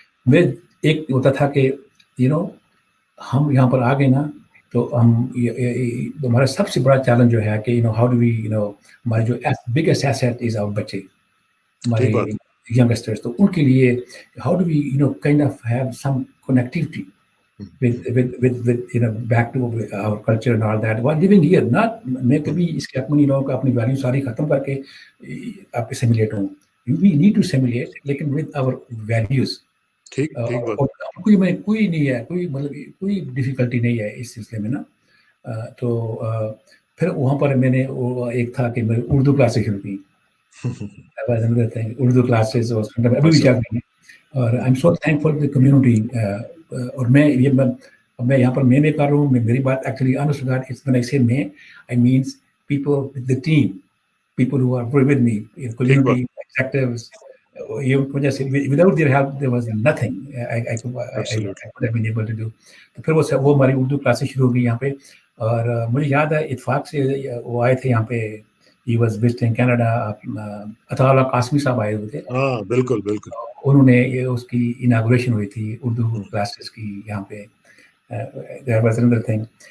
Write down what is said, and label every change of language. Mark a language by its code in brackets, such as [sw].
[hi] मैं एक होता था कि हम यहाँ पर आ गए ना, तो हम हमारा सबसे बड़ा चैलेंज जो है कि [en] how do we [hi] हमारे जो [en] biggest asset is our [hi] बच्चे, हमारे यंगस्टर्स। तो उनके लिए [en] How do we kind of have some connectivity with back to our culture and all that while living here। [hi] not मैं कभी इसके हक में नहीं रहूँगा अपनी वैल्यू सारी खत्म करके आप सिमुलेट हूँ। [en] we need to simulate लेकिन with our values। [hi] ठीक कोई नहीं है, कोई डिफिकल्टी नहीं है इस सिलसिले में ना। तो फिर वहाँ पर मैंने वो एक था कि मेरी उर्दू क्लासेस शुरू की। उर्दू क्लासेस अभी भी चल रही हैं, और [en] I am so thankful to community. [hi] और मैं यहाँ पर मैं कर रहा हूँ, मेरी बात [en] actually it's when I say मैं, I means people, the team, people who are with me, [hi] ठीक बात, [en] community executives. [hi] ये उनको जैसे [en] without their help there was nothing I absolutely, could have been able to do. [hi] तो फिर वो हमारी उर्दू क्लासेस शुरू हो गई यहाँ पे, और मुझे याद है इत्फाक से वो आए थे यहाँ पे, [en] he was visiting Canada, [hi] Ataullah Qasmi साहब आए हुए थे, हाँ, बिल्कुल, बिल्कुल, उन्होंने ये उसकी इनागुरेशन हुई थी उर्दू क्लासेस की यहाँ पे, [en] there was another thing.